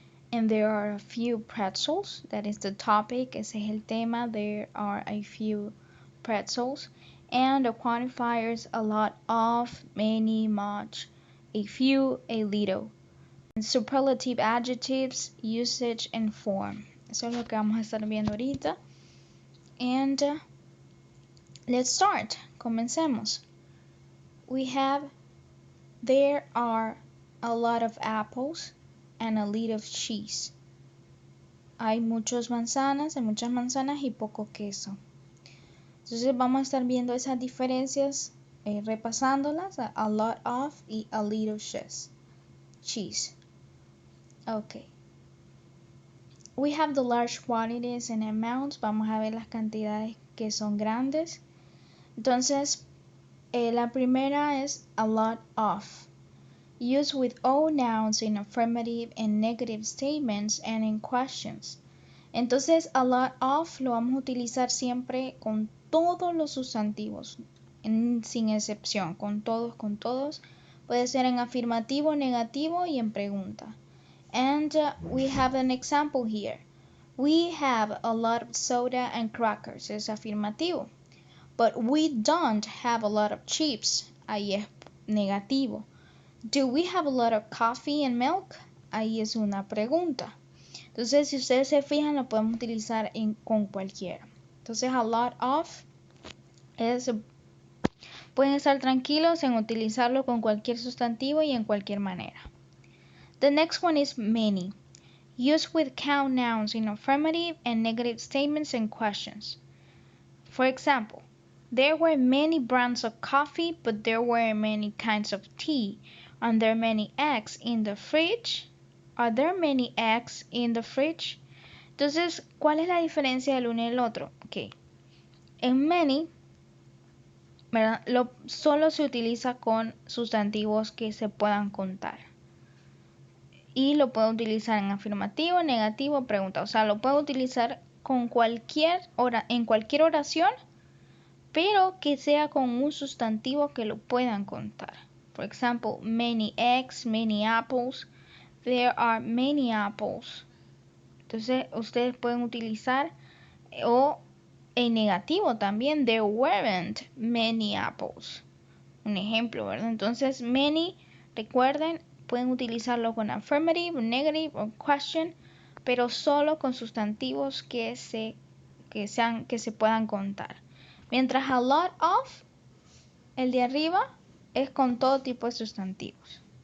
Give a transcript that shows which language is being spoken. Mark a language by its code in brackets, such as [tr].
[en] And there are a few pretzels. That is the topic. [es] Ese es el tema. [en] There are a few pretzels. And the quantifiers: a lot of, many, much, a few, a little. And superlative adjectives, usage, and form. [es] Eso es lo que vamos a estar viendo ahorita. [en] And let's start. [es] Comencemos. [en] We have: there are a lot of apples and a lot of cheese. [es] Hay muchas manzanas y poco queso. Entonces vamos a estar viendo esas diferencias, repasándolas: a lot of y a little cheese. Okay. [en] We have the large quantities and amounts. [es] Vamos a ver las cantidades que son grandes. Entonces, la primera es a lot of. [en] Used with all nouns in affirmative and negative statements and in questions. [es] Entonces, a lot of lo vamos a utilizar siempre con todos los sustantivos, sin excepción, con todos. Puede ser en afirmativo, negativo y en pregunta. [en] And we have an example here. We have a lot of soda and crackers. [es] Es afirmativo. [en] But we don't have a lot of chips. [es] Ahí es negativo. [en] Do we have a lot of coffee and milk? [es] Ahí es una pregunta. Entonces, si ustedes se fijan, lo podemos utilizar con cualquiera. Entonces, a lot of pueden estar tranquilos en utilizarlo con cualquier sustantivo y en cualquier manera. [en] The next one is many. Used with count nouns in affirmative and negative statements and questions. For example, there were many brands of coffee, but there were many kinds of tea. Are there many eggs in the fridge? Are there many eggs in the fridge? [es] Entonces, ¿cuál es la diferencia del uno y el otro? Okay. En many, ¿verdad? Solo se utiliza con sustantivos que se puedan contar. Y lo puedo utilizar en afirmativo, negativo, pregunta. O sea, lo puedo utilizar con en cualquier oración, pero que sea con un sustantivo que lo puedan contar. [en] For example, many eggs, many apples. There are many apples. [es] Entonces, ustedes pueden utilizar o en negativo también. [en] There weren't many apples. [es] Un ejemplo, ¿verdad? Entonces, many, recuerden, pueden utilizarlo con affirmative, negative o question, pero solo con sustantivos que se puedan contar. Mientras a lot of, el de arriba, es con todo tipo de sustantivos.